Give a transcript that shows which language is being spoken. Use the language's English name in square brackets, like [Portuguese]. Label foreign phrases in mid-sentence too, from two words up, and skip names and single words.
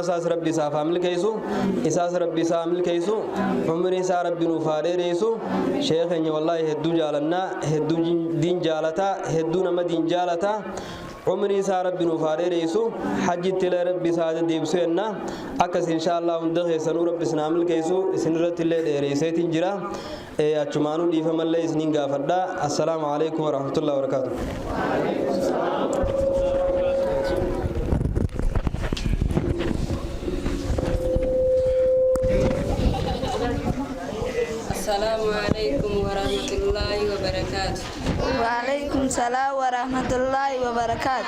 [Oromo] isaas rabbi isaaf haa milkeessu isaas rabbi isaa haa milkeessu umrii isaa rabbi nuuf haa dheereessu sheekh keenya wallaahi hedduu jaalannaa hedduu diin jaalataa hedduu nama diin jaalataa umrii isaa rabbi nuuf haa dheereessu hajjittilee rabbi isaa deddeebisu jenna akkas inshaallah hunda keessanuu rabbi isin haa milkeessu isin irratti illee dheereesseetiin jira achumaanuu dhiifamallee isiniin gaafadha [Arabic] السلام عليكم ورحمة الله وبركاته السلام عليكم ورحمة الله وبركاته. وعليكم السلام ورحمة الله وبركاته.